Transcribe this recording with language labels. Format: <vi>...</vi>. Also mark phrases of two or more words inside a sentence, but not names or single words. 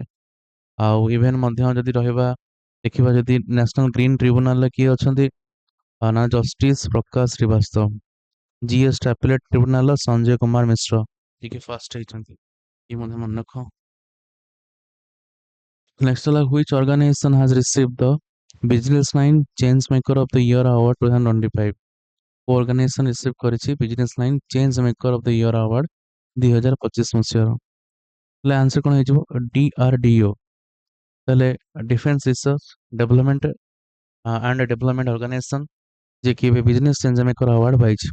<or>ଆଉ ଇଭେନ ମଧ୍ୟ ଯଦି ରହିବା ଦେଖିବା, ଯଦି ନ୍ୟାସନାଲ ଗ୍ରୀନ ଟ୍ରିବ୍ୟୁନାଲରେ କିଏ ଅଛନ୍ତି? ନା ଜଷ୍ଟିସ ପ୍ରକାଶ ଶ୍ରୀବାସ୍ତବ। ଜିଏସ୍ ଆପେଲେଟ୍ ଟ୍ରିବ୍ୟୁନାଲର ସଞ୍ଜୟ କୁମାର ମିଶ୍ର, ଯିଏକି ଫାର୍ଷ୍ଟ ହେଇଛନ୍ତି। ଇଏ ମଧ୍ୟ ମନେ ରଖ।</or> <en>ନେକ୍ସଟ ହେଲା which organization has received the Business Line Change Maker of the Year Award 2025? organization receive</en> <or>କରିଛି ବିଜନେସ ଲାଇନ୍ ଚେଞ୍ଜ ମେକର ଅଫ ଦ ଇୟର ଆୱାର୍ଡ 2025 ମସିହାର। ହେଲେ ଆନ୍ସର କଣ ହେଇଯିବ? DRDO। ତାହେଲେ ଡିଫେନ୍ସ ରିସର୍ଚ୍ଚ ଡେଭଲପମେଣ୍ଟ ଆଣ୍ଡ ଡେଭଲପମେଣ୍ଟ ଅର୍ଗାନାଇଜେସନ, ଯିଏକି ଏବେ ବିଜନେସ ଚେଞ୍ଜ ମେକର ଆୱାର୍ଡ ପାଇଛି।</or>